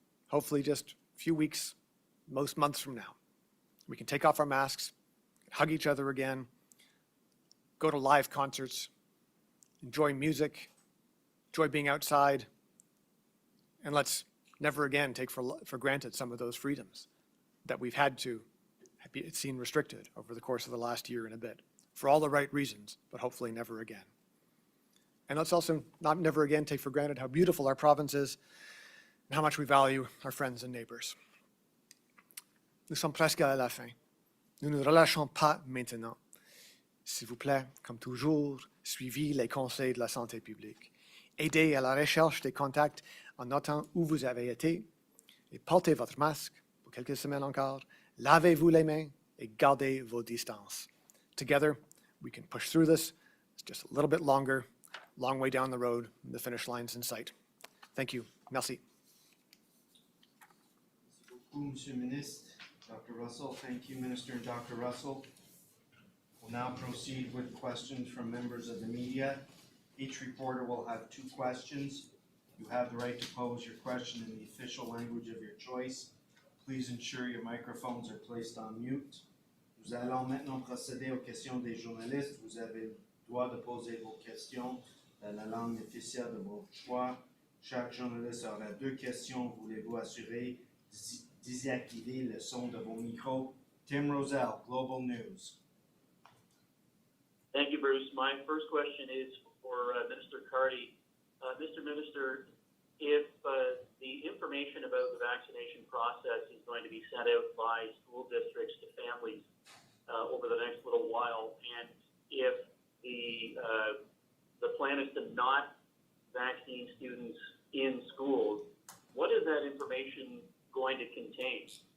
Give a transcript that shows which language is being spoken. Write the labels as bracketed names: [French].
[English] Hopefully just a few weeks, most months from now. We can take off our masks, hug each other again, go to live concerts, enjoy music, enjoy being outside, and let's never again take for granted some of those freedoms that we've had to be seen restricted over the course of the last year and a bit, for all the right reasons, but hopefully never again. And let's also not never again take for granted how beautiful our province is and how much we value our friends and neighbors. [French] Nous sommes presque à la fin. Nous ne relâchons pas maintenant. S'il vous plaît, comme toujours, suivez les conseils de la santé publique. Aidez à la recherche des contacts en notant où vous avez été et portez votre masque pour quelques semaines encore. Lavez-vous les mains et gardez vos distances. [English] Together, we can push through this. It's just a little bit longer, long way down the road, and the finish line's in sight. Thank you. [French] Merci. Merci beaucoup, Monsieur le Ministre. Dr. [English] Russell, thank you, Minister and Dr. Russell. We'll now proceed with questions from members of the media. Each reporter will have 2 questions. You have the right to pose your question in the official language of your choice. Please ensure your microphones are placed on mute. [French] Nous allons maintenant procéder aux questions des journalistes. Vous avez le droit de poser vos questions dans la langue officielle de votre choix. Chaque journaliste aura 2 questions. Voulez-vous assurer désactiver le son de vos micros? [English] Tim Roselle, Global News. Thank you, Bruce. My first question is for Minister Cardy. Mr. Minister, if the information about the vaccination process is going to be sent out by school districts to families over the next little while, and if the plan is to not vaccinate students in schools, what is that information going to contain?